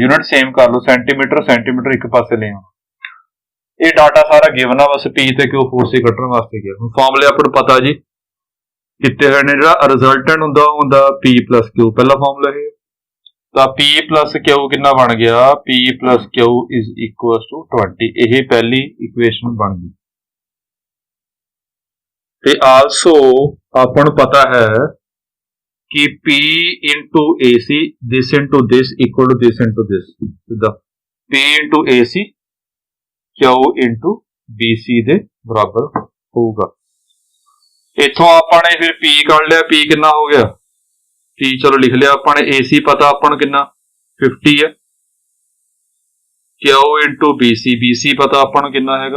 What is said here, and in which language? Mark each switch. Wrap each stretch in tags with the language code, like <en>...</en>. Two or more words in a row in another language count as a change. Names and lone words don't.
<en>unit same</en> <pa>ਕਰ ਲਓ,</pa> <en>centimeter centimeter</en> <pa>ਇੱਕ ਪਾਸੇ ਲੈ ਆਉਣਾ। ਇਹ ਡਾਟਾ ਸਾਰਾ ਗਿਵਨ ਆ, ਬਸ P ਤੇ Q ਫੋਰਸ ਹੀ ਕੱਢਣ ਵਾਸਤੇ ਗਿਆ। ਹੁਣ ਫਾਰਮੂਲੇ ਆਪਾਂ ਨੂੰ ਪਤਾ ਜੀ ਕਿਤੇ ਹੋਏ ਨੇ। ਜਿਹੜਾ ਰਿਜ਼ਲਟੈਂਟ ਹੁੰਦਾ ਉਹ ਹੁੰਦਾ</pa> <en>P plus Q,</en> <pa>ਪਹਿਲਾ ਫਾਰਮੂਲਾ ਇਹ। ਤਾਂ</pa> <en>P plus Q</en> <pa>ਕਿੰਨਾ ਬਣ ਗਿਆ?</pa> <en>P plus Q is equals to 20।</en> <pa>ਇਹ ਪਹਿਲੀ ਇਕੁਏਸ਼ਨ ਬਣ ਗਈ। ਤੇ ਆਲਸੋ ਆਪਾਂ ਨੂੰ ਪਤਾ ਹੈ ਕਿ</pa> <en>P into AC, this into this equal to this into this।</en> <pa>ਸਿੱਧਾ</pa> <en>P into AC Q into BC</en> <pa>ਦੇ ਬਰਾਬਰ ਹੋਊਗਾ। ਇੱਥੋਂ ਆਪਾਂ ਨੇ ਫਿਰ P ਕੱਢ ਲਿਆ। P ਕਿੰਨਾ ਹੋ ਗਿਆ? P ਚਲੋ ਲਿਖ ਲਿਆ ਆਪਾਂ ਨੇ। AC ਪਤਾ ਆਪਾਂ ਨੂੰ ਕਿੰਨਾ 50 ਹੈ।</pa> <en>Q into BC, BC</en> <pa>ਪਤਾ ਆਪਾਂ ਨੂੰ ਕਿੰਨਾ ਹੈਗਾ?</pa>